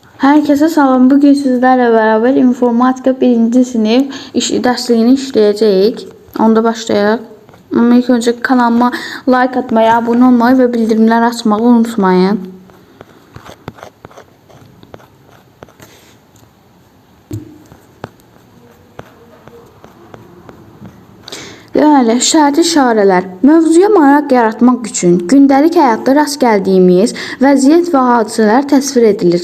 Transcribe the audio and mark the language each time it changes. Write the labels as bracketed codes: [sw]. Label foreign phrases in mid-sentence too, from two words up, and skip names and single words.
[tr] Herkese salam. Bugün sizlerle beraber informatika 1. sınıf dersliyini işleyeceğiz. Onda başlayalım. Ama ilk önce kanalıma like atmayı, abone olmayı ve bildirimler açmayı unutmayın. [az] Deməli, şərti işarələr. Mövzuya maraq yaratmaq üçün gündəlik həyatda rast gəldiyimiz vəziyyət və hadisələr təsvir edilir.